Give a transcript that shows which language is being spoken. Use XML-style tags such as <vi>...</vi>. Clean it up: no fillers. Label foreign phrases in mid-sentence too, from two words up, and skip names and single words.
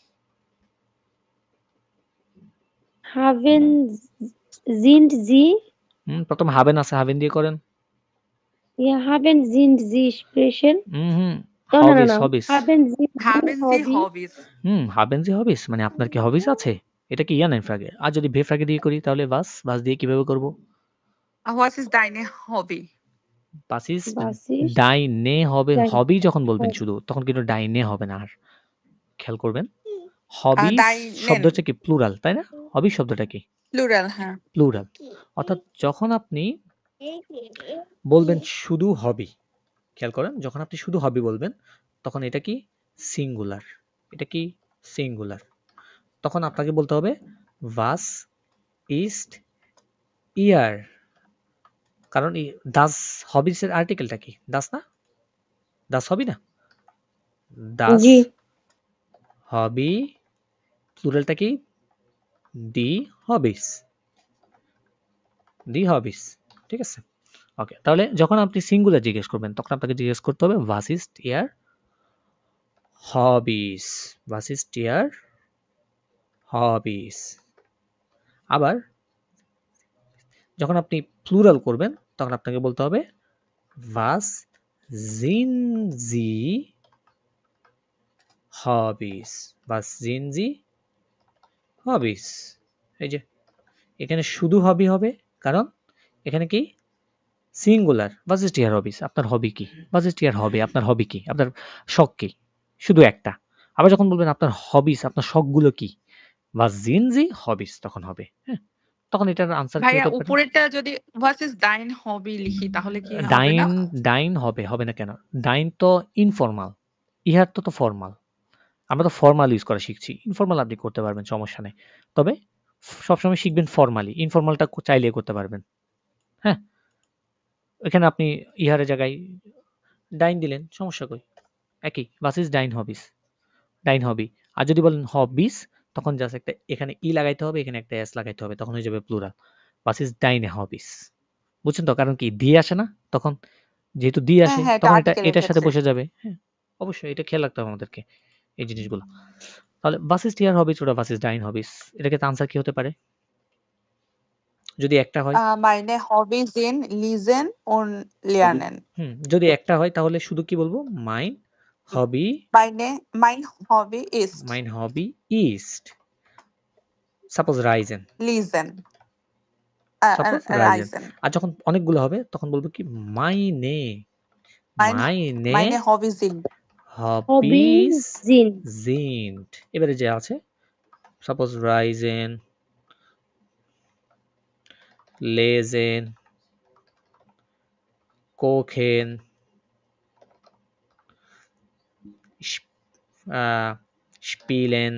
<de>Sind Sie?</de> <bn>প্রথম হাবেন আছে, হাবেন দিয়ে করেন।</bn> <de>Ja, sind Sie sprechen?</de> <bn>No, হবিস, no. হবিস।</bn> <de>Haben Sie Haben Sie Hobby? Hobbys? Haben Sie Hobbys</de> <bn>মানে আপনার কি হবিস আছে? এটা কি ইয়ানের ফ্রাগে। আর যদি ভে ফ্রাগে দিয়ে করি তাহলে বাস দিয়ে কিভাবে করব?</bn> <de>Was ist deine Hobby? Was ist Was ist</de> <bn>ডাইনে হবে।</bn> <de>dein</de> <bn>হবি যখন বলবেন</bn> <de>Hobby?</de> <bn>শুধু তখন কিন্তু ডাইনে হবে না আর। খেয়াল করবেন হবি</bn> <de>Deinen.</de> <bn>শব্দটা কি প্লুরাল, তাই না? হবি শব্দটা কি? Plural, হ্যাঁ। প্লুরাল। অর্থাৎ যখন আপনি বলবেন শুধু হবি, খেয়াল করেন যখন আপনি শুধু হবি বলবেন তখন এটা কি সিঙ্গুলার। এটা কি সিঙ্গুলার। তখন আপনাকে বলতে হবে was ist ihr, কারণ দাস হবিসের আর্টিকেলটা কি? দাস না?</bn> <de>das Hobby</de> <bn>না? দাস জি। হবি প্লুরালটা কি?</bn> <de>Die Hobbys. Die Hobbys.</de> <bn>ঠিক আছে? ওকে, তাহলে যখন আপনি সিঙ্গুলার জিজ্ঞেস করবেন তখন আপনাকে জিজ্ঞেস করতে হবে</bn> <de>was ist ihr hobbies, was ist ihr hobbies।</de> <bn>আবার যখন আপনি প্লুরাল করবেন তখন আপনাকে বলতে হবে</bn> <de>was sind sie hobbies, was sind sie hobbies।</de> <bn>এই যে এখানে শুধু হবি হবে, কারণ এখানে কি সিঙ্গুলার।</bn> <de>was ist ihr hobbies,</de> <bn>আপনার হবি কি,</bn> <de>was ist ihr hobby,</de> <bn>আপনার হবি কি, আপনার শখ কি, শুধু একটা। আবার যখন বলবেন আপনার হবিস, আপনার শখগুলো কি,</bn> <de>was sind sie hobbies তখন হবে।</de> <bn>হ্যাঁ, তখন এটার আনসার কি ভাইয়া হতে পারে? উপরেরটা যদি ভার্সেস ডাইন হবি লিখি তাহলে কি হবে না? ডাইন হবে, হবে না কেন? ডাইন তো ইনফর্মাল, ইহার তো ফর্মাল। আমরা তো ফর্মাল ইউজ করা শিখছি, ইনফর্মাল আপনি করতে পারবেন, সমস্যা নেই। তবে সবসময় শিখবেন ফর্মালি, ইনফর্মালটা চাইলে করতে পারবেন। হ্যাঁ, এখানে আপনি ইহারের জায়গায় ডাইন দিলেন, সমস্যা কই, একই।</bn> <de>was is dein Hobbys, dein Hobby.</de> <bn>আর যদি বলেন হবিস তখন জাস্ট একটা এখানে ই লাগাইতে হবে, এখানে একটা এস লাগাইতে হবে, তখন হয়ে যাবে প্লুরাল,</bn> <de>was is deine Hobbys.</de> <bn>বুঝছেন তো? কারণ কি দিয়ে আসে না, তখন যেহেতু দিয়ে হ্যাঁ আসে হ্যাঁ, এটা তখন এটা আর্টিকেলের এটার সাথে ক্ষেত্রে। বসে যাবে। হ্যাঁ, অবশ্যই এটা খেয়াল রাখতে হবে আমাদেরকে, এই জিনিসগুলো।</bn> <de>তাহলে was ist ihr hobbies ওটা was ist dein hobbies,</de> <bn>এটাকে আনসার কি হতে পারে যদি একটা হয়?</bn> <de>Meine Hobbys sind Lesen und Lernen.</de> <bn>যদি একটা হয় তাহলে শুধু কি বলবো?</bn> <de>mein hobby, Mein Hobby ist mein hobby ist suppose reisen, Lesen. suppose reisen। Reisen.</de> <bn>আর যখন অনেকগুলো হবে তখন বলবো কি meine, meine</bn> <de>Meine Hobbys sind hobbies sind sind।</de> <bn>এবারে যে আছে</bn> <de>suppose reisen, lesen, kochen, spielen।</de>